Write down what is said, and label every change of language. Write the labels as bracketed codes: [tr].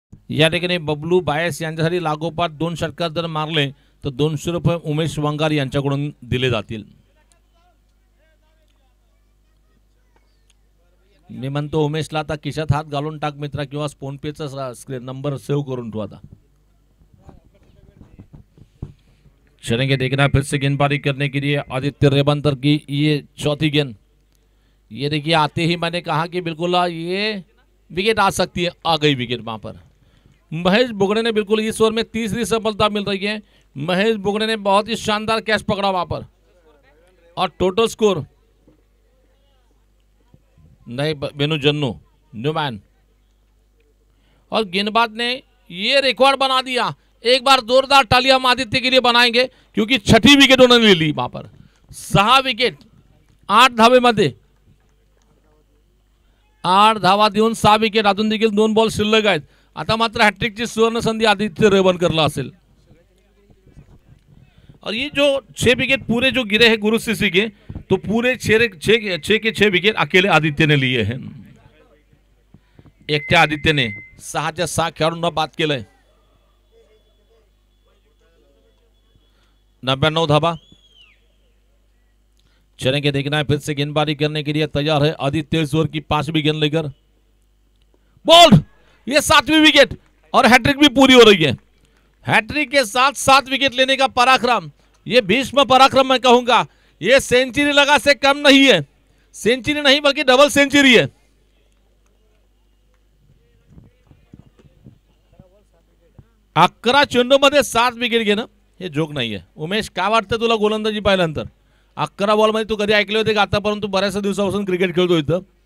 [mr] या ठिकाणी बबलू बायस यांच्यासाठी लागोपाठ 2 षटकार जर मारले तर 200 रुपये उमेश वंगार यांच्याकडून दिले जातील। मी म्हणतो उमेशला आता खिशात हात घालून टाक मित्रा, किंवा फोन पेचा स्क्रीन नंबर सेव्ह करून ठेव आता। [hi] चलेंगे देखना फिर से गेंदबाजी करने के लिए आदित्य रेवनकर की ये चौथी गेंद। ये देखिए आते ही मैंने कहा कि बिल्कुल ये विकेट आ सकती है। आ गई विकेट वहां पर। महेश बुगड़े ने बिल्कुल इस ओवर में तीसरी सफलता मिल रही है। महेश बुगड़े ने बहुत ही शानदार कैच पकड़ा वहां पर और टोटल स्कोर नहीं बेनू जन्नू न्यूमैन और गेंदबाज ने ये रिकॉर्ड बना दिया। एक बार जोरदार तालियां हम आदित्य के लिए बनाएंगे क्योंकि 6ठी विकेट उन्होंने ले ली वहां पर। [mr] 6 विकेट 8 धावेमध्ये 8 धावा देऊन 6 विकेट। अजून देखील 2 बॉल शिल्लक आहेत। आता मात्र हॅट्रिकची सुवर्ण संधी आदित्य रेवनकरला असेल। [hi] और ये जो 6 विकेट पूरे जो गिरे हैं गुरु सीसी के, तो पूरे 6 के 6 विकेट अकेले आदित्य ने लिए हैं। [mr] एकट्या आदित्यने 6च्या 6 खेळाडूंना बाद केलंय। 99 धावा। [hi] चलेंगे देखना है फिर से गेंदबाजी करने के लिए तैयार है आदित्य इस ओवर की 5वीं गेंद लेकर। बोल्ड ये 7वीं विकेट और हैट्रिक भी पूरी हो रही है। हैट्रिक के साथ 7 विकेट लेने का पराक्रम, ये भीष्म पराक्रम मैं कहूंगा। ये सेंचुरी लगा से कम नहीं है। सेंचुरी नहीं बल्कि डबल सेंचुरी है। [mr] अकरा चेंडूमध्ये 7 विकेट घेणं हे जोक नाहीये। उमेश काय वाटतं तुला गोलंदाजी पाहिल्यानंतर? 11 बॉल मध्ये तू कधी ऐकले होते का आतापर्यंत? बऱ्याच दिवसापासून क्रिकेट खेळतो इथं।